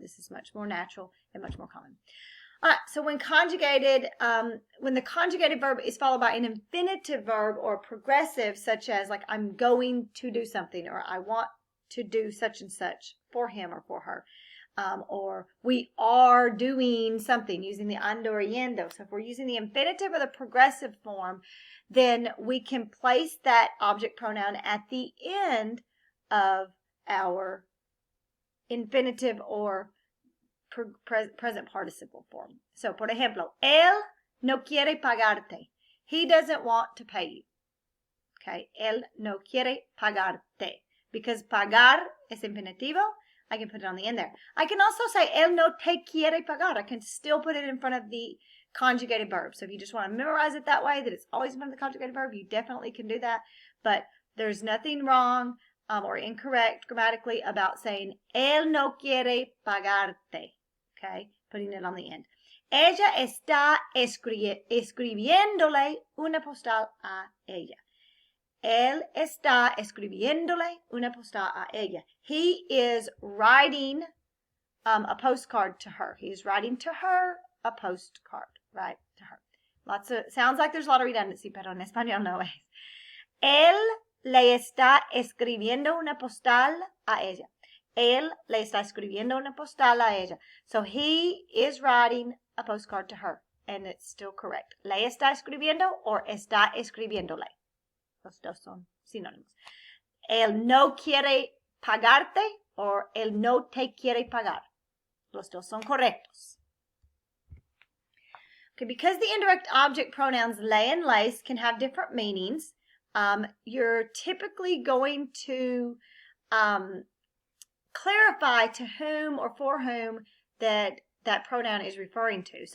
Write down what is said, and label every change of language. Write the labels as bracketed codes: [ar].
[en] This is much more natural and much more common. All right, so when the conjugated verb is followed by an infinitive verb or progressive, such as like I'm going to do something, or I want to do such and such for him or for her, or we are doing something using the ando or yendo. So if we're using the infinitive or the progressive form, then we can place that object pronoun at the end of our infinitive or present participle form. [es] So, por ejemplo, él no quiere pagarte. [en] He doesn't want to pay you. [es] Okay, él no quiere pagarte. [en] Because [es] pagar es infinitivo, [en] I can put it on the end there. I can also say, [es] él no te quiere pagar. [en] I can still put it in front of the conjugated verb. So if you just want to memorize it that way, that it's always in front of the conjugated verb, you definitely can do that. But there's nothing wrong or incorrect grammatically about saying, [es] él no quiere pagarte. [en] Okay, putting it on the end. [es] Ella está escribiéndole una postal a ella. Él está escribiéndole una postal a ella. [en] He is writing a postcard to her. He is writing to her a postcard, right, to her. Sounds like there's a lot of redundancy, [es] pero en español no es. Él le está escribiendo una postal a ella. Él le está escribiendo una postal a ella. [en] So he is writing a postcard to her. And it's still correct. [es] Le está escribiendo or está escribiéndole. Los dos son sinónimos. Él no quiere pagarte or él no te quiere pagar. Los dos son correctos. [en] Okay, because the indirect object pronouns le and les can have different meanings, you're typically going to clarify to whom or for whom that pronoun is referring to.